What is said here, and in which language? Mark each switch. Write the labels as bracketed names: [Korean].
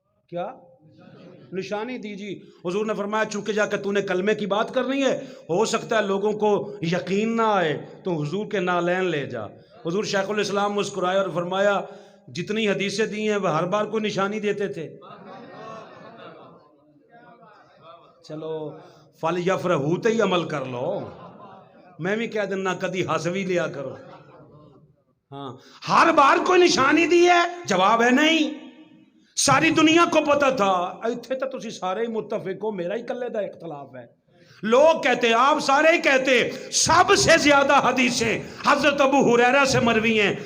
[Urdu] کیا نشانی دی جی؟ حضور نے فرمایا چونکہ جا کہ تو نے کلمے کی بات کرنی ہے، ہو سکتا ہے لوگوں کو یقین نہ آئے، تو حضور کے نالین لے جا. حضور شیخ الاسلام مسکرائے اور فرمایا جتنی حدیثیں دی ہیں وہ ہر بار کوئی نشانی دیتے تھے. چلو فَلْيَفْرَحُوا تے ہی عمل کر لو. [Punjabi] میں بھی کہہ دینا کدی ہنس بھی لیا کرو. [Urdu] ہاں، ہر بار کوئی نشانی دی ہے؟ جواب ہے نہیں. ساری دنیا کو پتا تھا. [Punjabi] ایتھے تو تسی سارے ہی متفق ہو، میرا ہی کلے دا اختلاف ہے. [Urdu] لوگ کہتے، آپ سارے ہی کہتے سب سے زیادہ حدیثیں حضرت ابو ہریرہ سے مروی ہیں.